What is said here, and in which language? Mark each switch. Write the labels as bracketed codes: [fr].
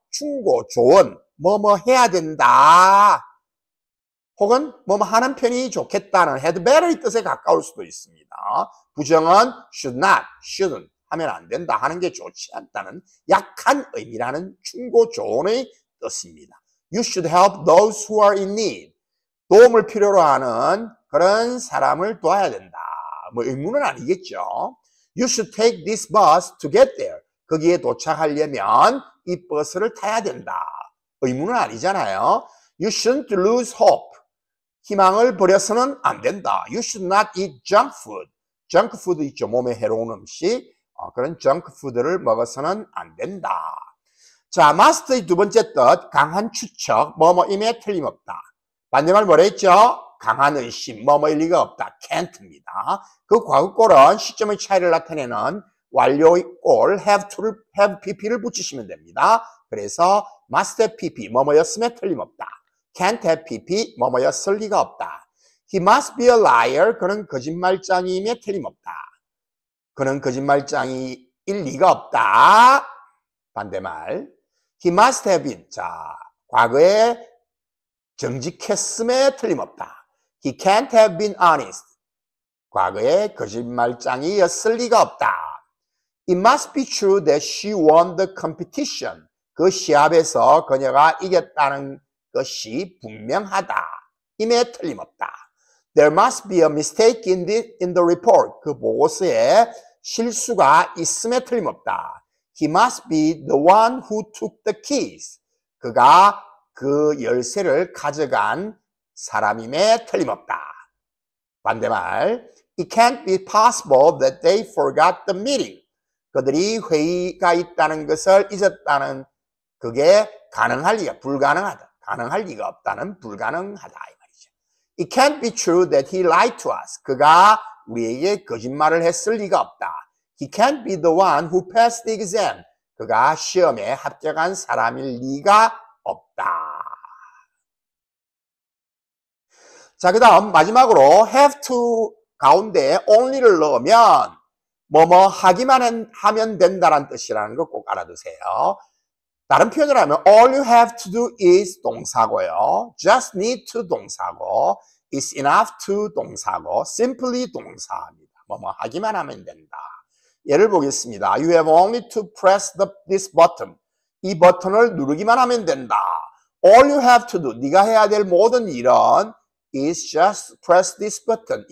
[ko] 충고, 조언, 뭐뭐 해야 된다. 혹은 뭐뭐 하는 편이 좋겠다는 had better의 뜻에 가까울 수도 있습니다. 부정은 should not, shouldn't 하면 안 된다. 하는 게 좋지 않다는 약한 의미라는 충고, 조언의 뜻입니다. [en] You should help those who are in need. [ko] 도움을 필요로 하는 그런 사람을 도와야 된다. 뭐 의무는 아니겠죠. [en] You should take this bus to get there. [ko] 거기에 도착하려면 이 버스를 타야 된다. 의문은 아니잖아요. [en] You shouldn't lose hope. [ko] 희망을 버려서는 안 된다. [en] You should not eat junk food. junk food 있죠. [ko] 몸에 해로운 음식. 그런 junk food를 먹어서는 안 된다. 자, must의 두 번째 뜻, 강한 추측, 뭐뭐임에 틀림없다. 반대말 뭐라 했죠? 강한 의심, 뭐뭐일 리가 없다. can't입니다. 그 과거꼴은 시점의 차이를 나타내는 완료의 꼴, have pp를 붙이시면 됩니다. 그래서 must have pp, 뭐뭐였음에 틀림없다. can't have pp, 뭐뭐였을 리가 없다. [en] He must be a liar, [ko] 그는 거짓말장이임에 틀림없다. 그는 거짓말장이일 리가 없다. [en] 반대말. He must have been. [ko] 자, 과거에 정직했음에 틀림없다. [en] He can't have been honest. [ko] 과거에 거짓말장이였을 리가 없다. [en] It must be true that she won the competition. [ko] 그 시합에서 그녀가 이겼다는 것이 분명하다. 임에 틀림없다. [en] There must be a mistake in the report. [ko] 그 보고서에 실수가 있음에 틀림없다. [en] He must be the one who took the keys. [ko] 그가 그 열쇠를 가져간 사람임에 틀림없다. 반대말. [en] It can't be possible that they forgot the meeting. [ko] 그들이 회의가 있다는 것을 잊었다는 그게 가능할 리가 불가능하다. 가능할 리가 없다는 불가능하다 이 말이죠. [en] It can't be true that he lied to us. [ko] 그가 우리에게 거짓말을 했을 리가 없다. [en] He can't be the one who passed the exam. [ko] 그가 시험에 합격한 사람일 리가 없다. 자, 그 다음 마지막으로 have to 가운데 only를 넣으면 뭐뭐 하기만 하면 된다는 뜻이라는 거 꼭 알아두세요. 다른 표현을 하면 all you have to do is 동사고요. just need to 동사고 is enough to 동사고 simply 동사입니다. 뭐뭐 하기만 하면 된다. 예를 보겠습니다. [en] You have only to press this button. [ko] 이 버튼을 누르기만 하면 된다. [en] All you have to do, [ko] 네가 해야 될 모든 일은 [en] is just press this button.